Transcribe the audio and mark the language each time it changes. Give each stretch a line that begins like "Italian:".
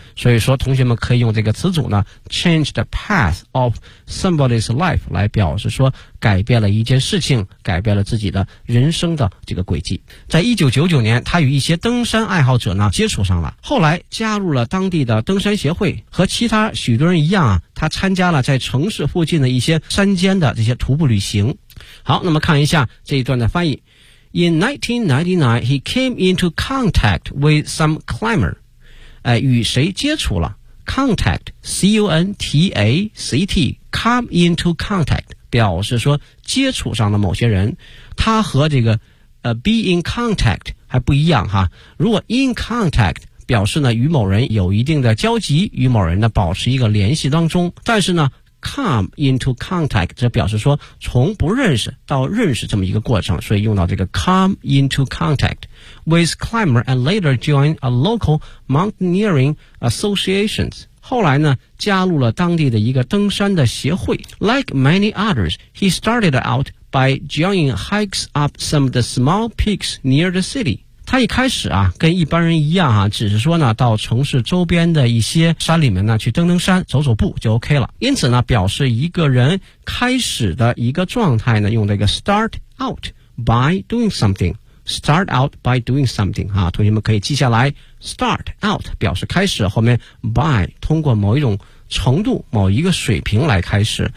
Chinese: 所以说同学们可以用这个词组呢
English: change the path of somebody's life
Chinese: 来表示说改变了一件事情，改变了自己的人生的这个轨迹。在1999年他与一些登山爱好者呢接触上了，后来加入了当地的登山协会，和其他许多人一样啊，他参加了在城市附近的一些山间的这些徒步旅行。好，那么看一下这一段的翻译。
English: In 1999, he came into contact with some climber.
Chinese: 与谁接触了？
English: Contact, C-O-N-T-A-C-T, come into contact,
Chinese: 表示说接触上了某些人。他和这个
English: be in contact
Chinese: 还不一样哈。如果
English: in contact
Chinese: 表示呢与某人有一定的交集，与某人呢保持一个联系当中，但是呢
English: come into contact
Chinese: 这表示说从不认识到认识这么一个过程，所以用到这个
English: come into contact with climber and later join a local mountaineering associations。
Chinese: 后来呢加入了当地的一个登山的协会。
English: Like many others, he started out by joining hikes up some of the small peaks near the city。
Chinese: 他一开始啊跟一般人一样啊，只是说呢到城市周边的一些山里面呢去登登山走走步就 OK 了。因此呢表示一个人开始的一个状态呢用这个
English: start out by doing something。 start out by doing something
Chinese: 啊，同学们可以记下来，
English: start out
Chinese: 表示开始，后面 by 通过某一种程度某一个水平来开始。